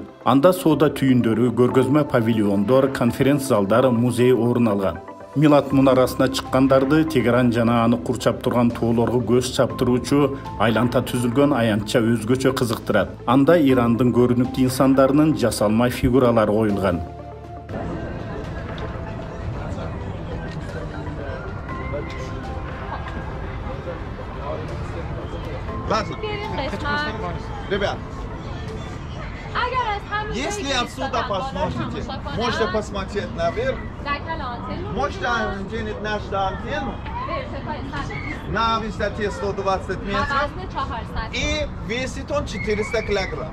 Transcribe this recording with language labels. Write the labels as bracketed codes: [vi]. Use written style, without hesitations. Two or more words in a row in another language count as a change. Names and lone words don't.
[ky] Анда соода түйүндөрү, көргөзмө павильондор, конференц залдар, музей орун алган. Милат мунарасына чыккандарды Тегеран жана аны курчап турган тоолорго көз чаптыруучу айланта түзүлгөн аянтча өзгөчө кызыктырат. Анда Ирандын көрүнүктүү инсандарынын жасалма фигуралары коюлган. [ru] Ребят, если отсюда посмотрите, можете посмотреть наверх, можете оценить нашу антенну на высоте 120 метров и весит он 400 килограмм.